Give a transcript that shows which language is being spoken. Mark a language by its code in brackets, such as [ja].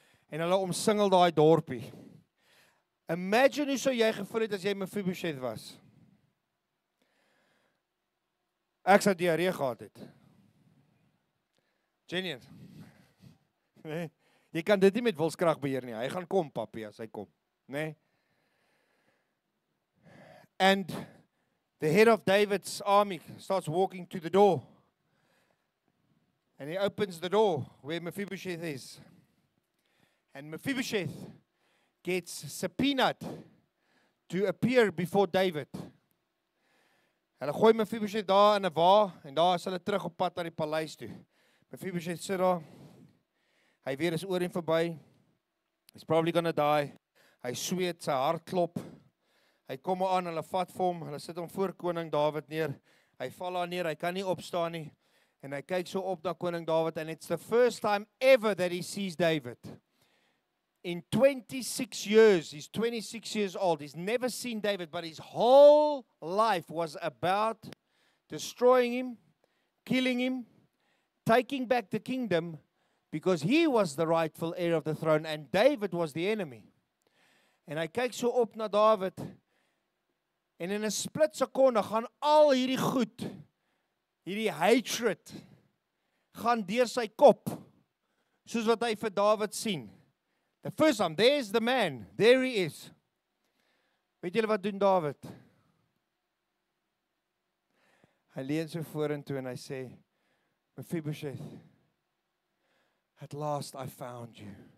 [af] En hulle omsingel daai dorpie. Imagine hoe sou jy gevoel het as jy Mephibosheth was. Ek sou diarree gehad het. [en] Genius. [af] Nee, jy kan dit nie met wilskrag beheer nie. Hy gaan kom, papie, as hy kom. Nee. [en] And the head of David's army starts walking to the door. And he opens the door where Mephibosheth is. And Mephibosheth gets subpoenaed to appear before David. [af] Hulle gooi Mephibosheth daar in 'n wa en daar is hulle terug op pad na die paleis toe. Mephibosheth sit daar. Hy weet is oor en verby. [en] He's probably gonna die. [af] Hy sweet, sy hart klop. Hy kom aan, hulle vat vir hom, hulle sit hom voor koning Dawid neer. Hy val daar neer, hy kan nie opstaan nie. En hy kyk so op na koning Dawid [en] and it's the first time ever that he sees David. In 26 years, he's 26 years old, he's never seen David, but his whole life was about destroying him, killing him, taking back the kingdom, because he was the rightful heir of the throne, and David was the enemy. [af] En hy kyk so op na David, en in 'n split sekonde gaan al hierdie goed, hierdie hatred, gaan deur sy kop, soos wat hy vir David sien. [en] The first time, there's the man, there he is. [af] Weet julle wat doen David? Hy leun so vorentoe en hy sê, Mephibosheth, [en] at last I found you.